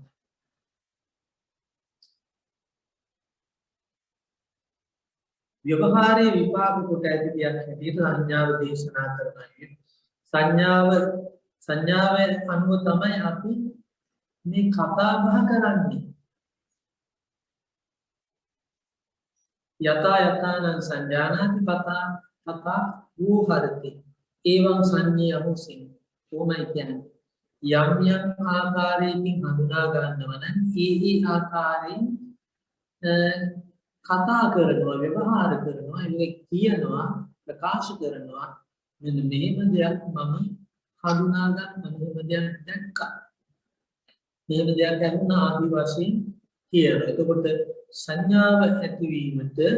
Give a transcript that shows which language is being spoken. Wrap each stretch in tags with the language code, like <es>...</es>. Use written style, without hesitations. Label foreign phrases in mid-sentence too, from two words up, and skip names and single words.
<si>ව්‍යවහාරයේ විපාක කොට ඇති දෙයක් හැටියට සංඥාව දේශනා කරනවා. සංඥාව අනුව තමයි අපි මේ කතා බහ කරන්නේ</si> <pi>යතා යතානං සංජානාති පතා තථා වූහරති එවං සංඤේ අහෝසින්</pi> <si>කොහොමයි කියන්නේ යම් යම් ආකාරයකින් හඳුනා ගන්නවා නම් ඒ ආකාරයෙන් කතා කරනවා ව්‍යවහාර කරනවා ඒක කියනවා ප්‍රකාශ කරනවා මෙන්න මෙහෙම දෙයක් මම හඳුනා ගන්න මෙහෙම දෙයක් දැක්කා මෙහෙම දෙයක් දැක්ුණා ආදි වශයෙන් කියනවා එතකොට සංඥාව ඇතිවීමට</si>